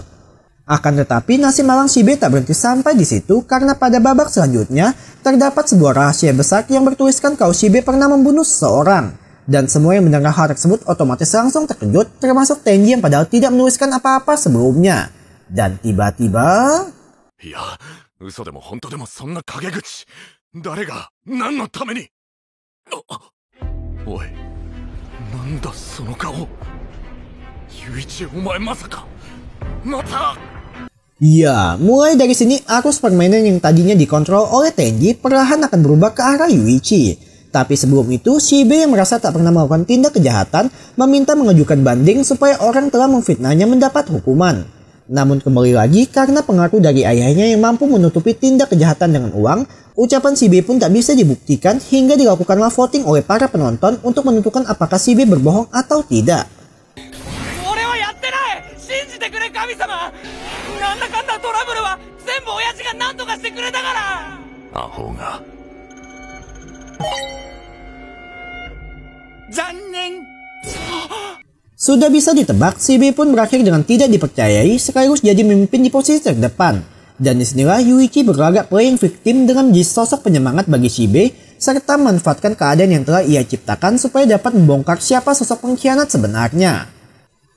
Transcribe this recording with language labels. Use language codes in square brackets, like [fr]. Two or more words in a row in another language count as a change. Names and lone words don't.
[id] Akan tetapi nasib malang Shibe tak berhenti sampai di situ karena pada babak selanjutnya terdapat sebuah rahasia besar yang bertuliskan kalau Shibe pernah membunuh seseorang. Dan semua yang mendengar hal tersebut otomatis langsung terkejut, termasuk Tenji yang padahal tidak menuliskan apa-apa sebelumnya. Dan tiba-tiba... [ja] いや、嘘でも本当でもそんな陰口、誰が何のために。おい、なんだその顔。ユイチ、お前まさかまた。 [id] Ya, mulai dari sini arus permainan yang tadinya dikontrol oleh Tenji perlahan akan berubah ke arah Yuichi. Tapi sebelum itu, Shibe yang merasa tak pernah melakukan tindak kejahatan meminta mengajukan banding supaya orang telah memfitnahnya mendapat hukuman. Namun kembali lagi, karena pengaruh dari ayahnya yang mampu menutupi tindak kejahatan dengan uang, ucapan Shibe pun tak bisa dibuktikan hingga dilakukanlah voting oleh para penonton untuk menentukan apakah Shibe berbohong atau tidak. [ja] 俺はやってない、信じてくれ神様。なんだかんだトラブルは全部親父が何とかしてくれたから。アホが。 [id] Sudah bisa ditebak, Shibe pun berakhir dengan tidak dipercayai sekaligus jadi memimpin di posisi terdepan. Dan disinilah Yuichi berlagak [en] playing victim [id] dengan menjadi sosok penyemangat bagi Shibe serta memanfaatkan keadaan yang telah ia ciptakan supaya dapat membongkar siapa sosok pengkhianat sebenarnya.